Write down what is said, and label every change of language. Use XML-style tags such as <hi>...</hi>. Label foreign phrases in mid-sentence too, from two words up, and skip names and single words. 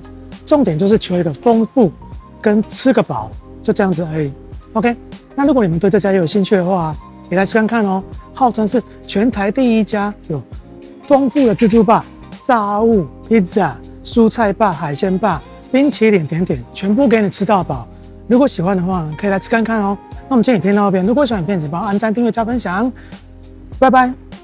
<zh>重點就是求一個豐富跟吃個飽，就這樣子而已。OK， 那如果你們對這家也有興趣的話，也來吃看看哦。號稱是全台第一家有豐富的自助吧、炸物、披薩、蔬菜吧、海鮮吧、冰淇淋、甜點，全部給你吃到飽。如果喜歡的話，可以來吃看看哦。那我們今天影片到這邊，如果喜歡影片，請幫我按讚、訂閱、加分享。拜拜。</zh>